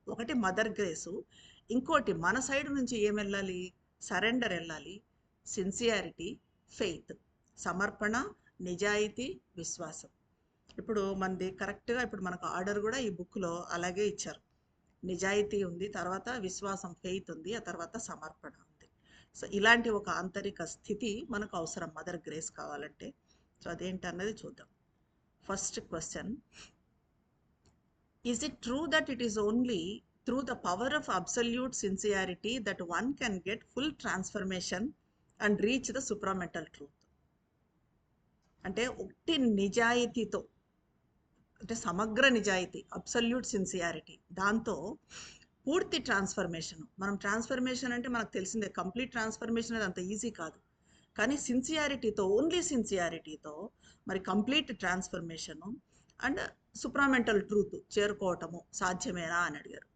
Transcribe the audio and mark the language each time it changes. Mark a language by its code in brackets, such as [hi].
[te] ఒకటి mother grace, ఇంకోటి మన సైడ్ నుంచి ఏం వెళ్ళాలి, సరెండర్ వెళ్ళాలి, సిన్సియారిటీ, ఫెయిత్, సమర్పణ, నిజాయితీ, విశ్వాసం. ఇప్పుడు మనది కరెక్ట్గా ఇప్పుడు మనకు ఆర్డర్ కూడా ఈ బుక్లో అలాగే ఇచ్చారు. నిజాయితీ ఉంది, తర్వాత విశ్వాసం, ఫెయిత్ ఉంది, ఆ తర్వాత సమర్పణ ఉంది. సో ఇలాంటి ఒక ఆంతరిక స్థితి మనకు అవసరం మదర్ గ్రేస్ కావాలంటే. సో అదేంటన్నది చూద్దాం. [en] First question, is it true that it is only through the power of absolute sincerity that one can get full transformation and reach the supramental truth? [te] అంటే ఒకటి నిజాయితీతో, అంటే సమగ్ర నిజాయితీ, అబ్సల్యూట్ సిన్సియారిటీ, దాంతో పూర్తి ట్రాన్స్ఫర్మేషన్. మనం ట్రాన్స్ఫర్మేషన్ అంటే మనకు తెలిసిందే, కంప్లీట్ ట్రాన్స్ఫర్మేషన్ అది అంత ఈజీ కాదు. కానీ సిన్సియారిటీతో, ఓన్లీ సిన్సియారిటీతో మరి complete transformation and supramental truth చేరుకోవటము సాధ్యమేనా అని అడిగారు.